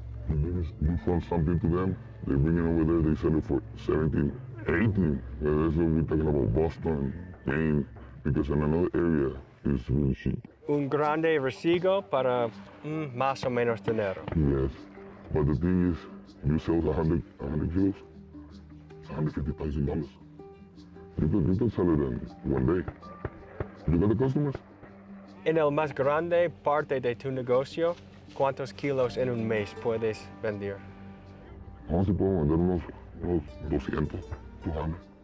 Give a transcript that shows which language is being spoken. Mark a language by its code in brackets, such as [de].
[en] You sell something to them, they bring it over there, they sell it for 17, 18. That's what we're talking about Boston, Maine, because in another area, it's really cheap. [es] Un grande recibo para más o menos dinero. [en] Yes, but the thing is, you sell 100 kilos, it's $150,000. You can sell it in one day. You got the customers? [es] En el más grande parte de tu negocio, ¿cuántos kilos en un mes puedes vender? Vamos, si puedo vender unos 200, 200.